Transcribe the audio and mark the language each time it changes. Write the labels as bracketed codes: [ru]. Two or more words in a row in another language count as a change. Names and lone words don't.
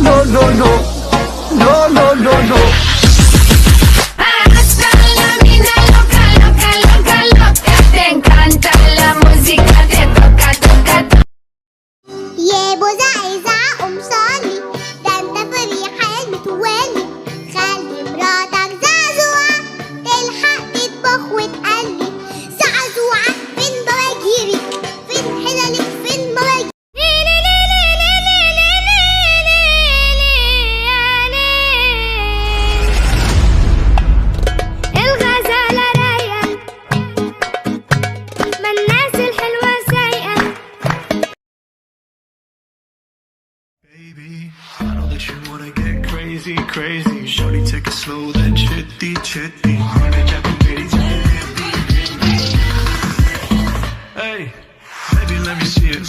[es] no, no, no, no, no, no. Hasta la mina loca, loca, loca, loca. Te encanta la música, te toca, toca, toca. [ar] يا ابو زعزع قوم صلي، ده انت فريحة متولي. خلي مراتك زعزوعة تلحق تطبخ وتقلي. زعزوعة فين بواجيرك، فين حلالك، فين بواجيرك. الغزالة رايقة، ما الناس الحلوة سايقة. [en] Baby, I know that you wanna get crazy, crazy. Shorty, take it slow, then chitty, chitty. Hey, baby, let me see it.